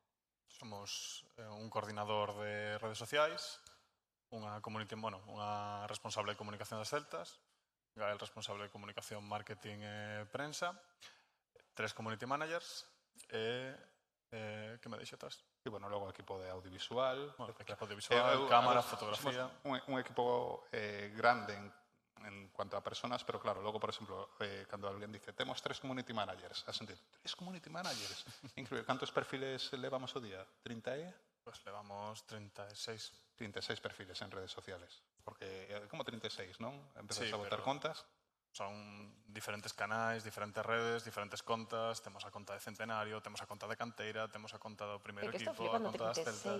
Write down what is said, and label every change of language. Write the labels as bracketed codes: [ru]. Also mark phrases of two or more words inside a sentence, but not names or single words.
[gl] Somos un coordinador de redes sociais, unha responsable de comunicación das Celtas, Gael responsable de comunicación, marketing e prensa, 3 [en] community managers [gl] e que me deixo atrás? E, bueno, logo o equipo de audiovisual. Equipo audiovisual, cámara, fotografía. Un equipo grande [es] en cuanto a personas, [gl] pero claro, logo, por exemplo, cando alguén dice temos 3 [en] community managers, [gl] a xente, 3 [en] community managers? [gl] Increíble. Cantos perfiles levamos o día? 30 e? Pues levamos 36. [es] 36 perfiles en redes sociales. [gl] Porque, como 36, non? Empezas sí, a botar contas. Son diferentes canais, diferentes redes, diferentes contas. Temos a conta de Centenario, temos a conta de Canteira, temos a conta do primeiro equipo, a conta das Celtas.